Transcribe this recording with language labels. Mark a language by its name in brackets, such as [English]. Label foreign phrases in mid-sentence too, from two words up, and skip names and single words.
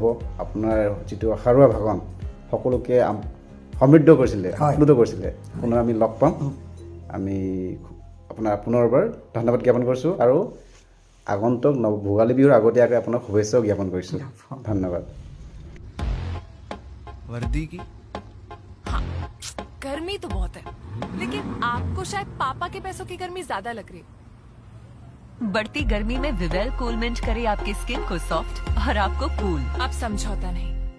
[Assamese] আপোনাৰ যিটো সাৰুৱা ভাষণ সকলোকে সমৃদ্ধ কৰিছিলে, আপ্লুত কৰিছিলে। পুনৰ আমি লগ পাম। আমি আপোনাৰ পুনৰবাৰ ধন্যবাদ জ্ঞাপন কৰিছোঁ আৰু আগন্তুক ভোগালী বিহুৰ আগতীয়াকৈ আপোনাক শুভেচ্ছাও জ্ঞাপন কৰিছোঁ। ধন্যবাদ। [Hindi] वर्दी की हाँ, गर्मी तो बहुत है, लेकिन आपको शायद पापा के पैसों की गर्मी ज्यादा लग रही है। बढ़ती गर्मी में विवेल कूलमेंट करे आपकी स्किन को सॉफ्ट और आपको कूल। अब समझौता नहीं।